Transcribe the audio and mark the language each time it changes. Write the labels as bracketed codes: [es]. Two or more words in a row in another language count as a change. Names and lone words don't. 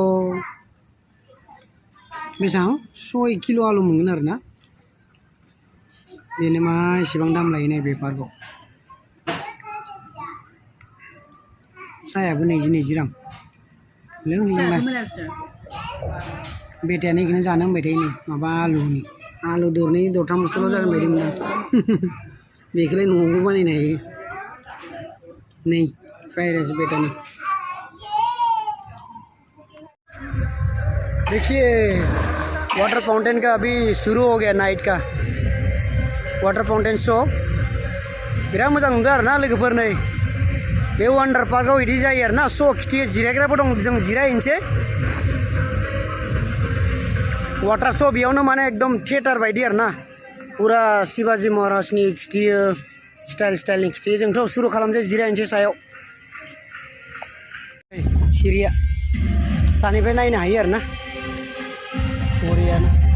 [brx] बेसेबां 6 किल' आलु मोनगोन आरोना बेनो मा एसेबां दाम लायो नाय बेफारखौ साहायाबो 20 रां लोंलाय बेटायानो इखौनो जानो होनबाय थायो नै माबा आलु दरनै दरथामसोल' जागोन बायदि मोनदां बेखौलाय न'आवबो बानायनो हायो नै [en] fried rice [brx] बेटानि [hi] देखिए वाटर फाउंटेन का अभी शुरू हो गया नाइट का वाटर फाउंटेन शो [brx] बिराद मोजां नुदों आरो ना लोगोफोर नै बे वान्डार पार्कआव बिदि जायो आरो ना स' खिथि जिरायग्राबो दं जों जिरायहैनोसै [en] water show' [brx] बेयावनो माने एकदम थिएटार बायदि आरो ना पुरा शिवाजी महाराजनि खिथियो स्टाइलनि खिथियो जोंथ' सुरु खालामसै जिरायनोसै सायाव सिरिया सानिफ्राय नायनो हायो आरो ना बरियानो